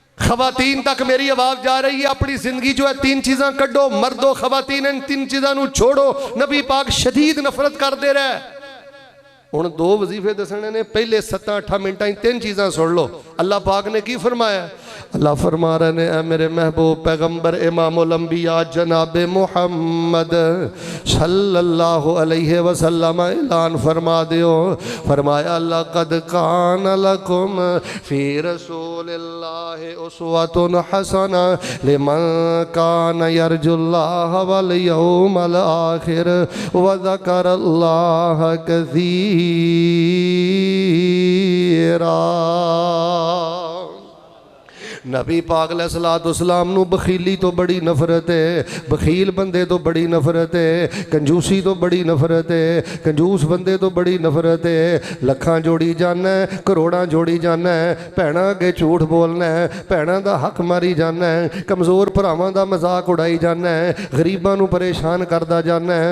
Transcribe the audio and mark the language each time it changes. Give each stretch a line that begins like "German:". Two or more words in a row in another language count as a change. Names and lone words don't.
Urdu: خواتین تک میری آواز جا رہی ہے,
Punjabi: ਆਪਣੀ ਜ਼ਿੰਦਗੀ ਜੋ ਹੈ 3 ਚੀਜ਼ਾਂ ਕੱਢੋ,
Urdu: مردو خواتین ان 3 چیزوں چھوڑو. نبی پاک شدید نفرت کرتے رہے.
Punjabi: ਹੁਣ 2 ਵਜ਼ੀਫ਼ੇ ਦੱਸਣੇ ਨੇ, ਪਹਿਲੇ 7-8 ਮਿੰਟਾਂ 3 ਚੀਜ਼ਾਂ ਸੁਣ ਲੋ। ਅੱਲਾਹ ਪਾਕ ਨੇ ਕੀ ਫ਼ਰਮਾਇਆ? ਅੱਲਾਹ ਫ਼ਰਮਾ ਰਹੇ ਨੇ, ਏ ਮੇਰੇ ਮਹਿਬੂਬ ਪੈਗੰਬਰ
Arabic: إمام الأنبياء
Punjabi: ਜਨਾਬ ਮੁਹੰਮਦ
Arabic: صلى الله عليه وسلم
Punjabi: ਐਲਾਨ ਫ਼ਰਮਾ ਦਿਓ।
Arabic: फरमाया لقد كان لكم في رسول الله أسوة حسنة لمن كان يرجو الله واليوم الآخر وذكر الله كثيرا.
Punjabi: ਨਬੀ ਪਾਕ ਅਲੈਹਿੱਸਲਾਮ ਨੂੰ ਬਖ਼ੀਲੀ ਤੋ ਬੜੀ ਨਫ਼ਰਤ ਹੈ, ਬਖ਼ੀਲ ਬੰਦੇ ਤੋ ਬੜੀ ਨਫ਼ਰਤ ਹੈ, ਕੰਜੂਸੀ ਤੋ ਬੜੀ ਨਫ਼ਰਤ ਹੈ, ਕੰਜੂਸ ਬੰਦੇ ਤੋ ਬੜੀ ਨਫ਼ਰਤ ਹੈ। ਲੱਖਾਂ ਜੋੜੀ ਜਾਣਾ ਹੈ, ਕਰੋੜਾਂ ਜੋੜੀ ਜਾਣਾ ਹੈ, ਭੈਣਾਂ ਅੱਗੇ ਝੂਠ ਬੋਲਣਾ ਹੈ, ਭੈਣਾਂ ਦਾ ਹੱਕ ਮਾਰੀ ਜਾਣਾ ਹੈ, ਕਮਜ਼ੋਰ ਭਰਾਵਾਂ ਦਾ ਮਜ਼ਾਕ ਉਡਾਈ ਜਾਣਾ ਹੈ, ਗਰੀਬਾਂ ਨੂੰ ਪਰੇਸ਼ਾਨ ਕਰਦਾ ਜਾਣਾ ਹੈ।